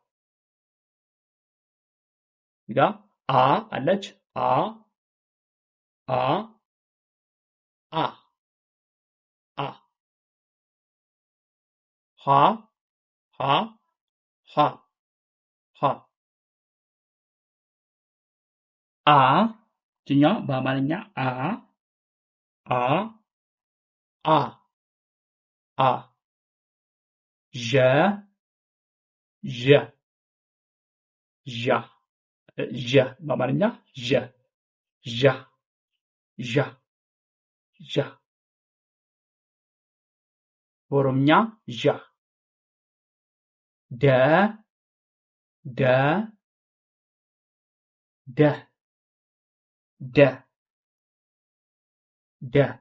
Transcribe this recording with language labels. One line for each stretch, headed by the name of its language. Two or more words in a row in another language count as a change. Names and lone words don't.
Amharic: ጋ አ አለች። አ አ አ አ ሀ ሀ ሀ ሀ አ እኛ በአማርኛ አ አ አ አ ዠ ዠ ዣ ዠ በአማርኛ ዠ ዣ ዣ ዣ በኦሮምኛ ዣ ደ ደ ደ ደ ደ